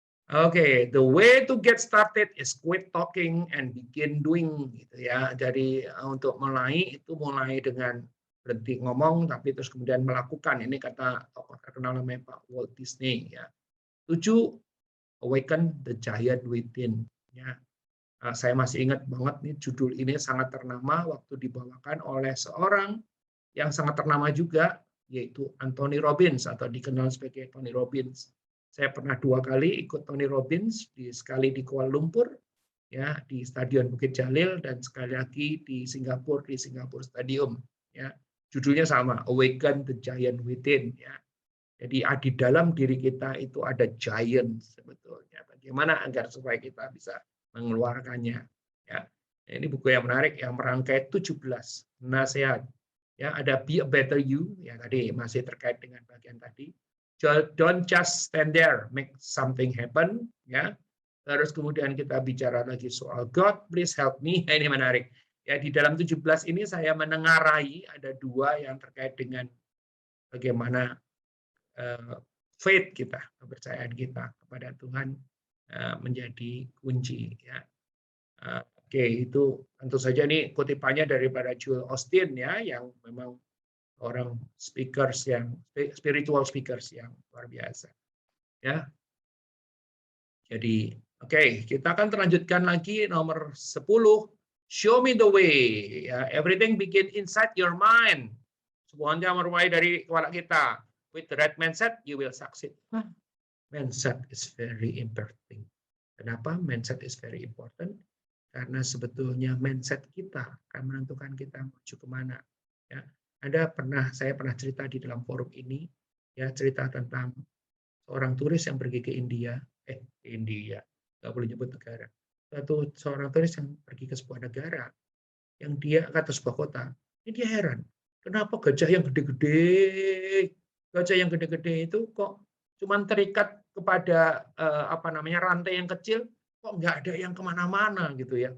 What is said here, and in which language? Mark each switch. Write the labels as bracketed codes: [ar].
[en] Oke, the way to get started is quit talking and begin doing, [id] gitu ya. Jadi untuk mulai itu mulai dengan berhenti ngomong, tapi terus kemudian melakukan. Ini kata tokoh terkenal namanya Pak Walt Disney. Ya. 7. [en] Awaken the Giant Within. Ya. [id] Saya masih ingat banget nih judul ini sangat ternama waktu dibawakan oleh seorang yang sangat ternama juga, yaitu Anthony Robbins atau dikenal sebagai Tony Robbins. Saya pernah 2 kali ikut Tony Robbins, sekali di Kuala Lumpur, ya di Stadion Bukit Jalil, dan sekali lagi di Singapura Stadium. Ya, judulnya sama, Awaken the Giant Within. Ya. Jadi di dalam diri kita itu ada giant sebetulnya. Bagaimana agar supaya kita bisa mengeluarkannya. Ya. Ini buku yang menarik yang merangkai 17 nasihat. Ya, ada Be a Better You, ya tadi masih terkait dengan bagian tadi. [en] Don't just stand there, make something happen, ya. [id] Terus kemudian kita bicara lagi soal [en] God, please help me. [id] Ini menarik. Ya, di dalam 17 ini saya menengarai ada 2 yang terkait dengan bagaimana faith kita, kepercayaan kita kepada Tuhan menjadi kunci, ya. Oke, itu tentu saja ini kutipannya daripada Joel Osteen, ya, yang memang orang spiritual speakers yang luar biasa, ya. Jadi, oke, kita akan terlanjutkan lagi nomor 10. [en] Show me the way. Ya, everything begin inside your mind. [id] Semuanya mulai dari kepala kita. [en] With the right mindset, you will succeed. Mindset is very important. Kenapa mindset is very important? [id] Karena sebetulnya mindset kita akan menentukan kita menuju kemana. Ya, saya pernah cerita di dalam forum ini, ya, cerita tentang seorang turis yang pergi ke India, nggak boleh nyebut negara. Seorang turis yang pergi ke sebuah negara, yang dia ke sebuah kota, ini dia heran, kenapa gajah yang gede-gede itu kok cuma terikat kepada rantai yang kecil, kok nggak ada yang kemana-mana gitu ya.